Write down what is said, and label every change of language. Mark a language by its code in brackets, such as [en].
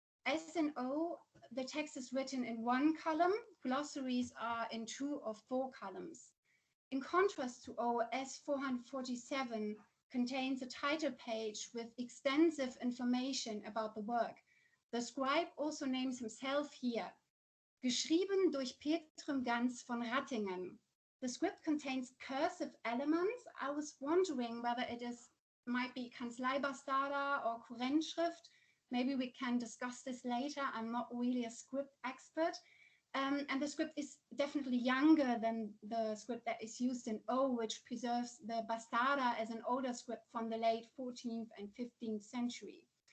[en] As in O, the text is written in 1 column. Glossaries are in 2 or 4 columns. In contrast to O, S447 contains a title page with extensive information about the work. The scribe also names himself here. [de] Geschrieben durch Petrem Ganz von Rattingen. [en] The script contains cursive elements. I was wondering whether it might be Kanzleibastarda or Kurrentschrift. Maybe we can discuss this later. I'm not really a script expert. And the script is definitely younger than the script that is used in O, which preserves the Bastarda as an older script from the late 14th and 15th century.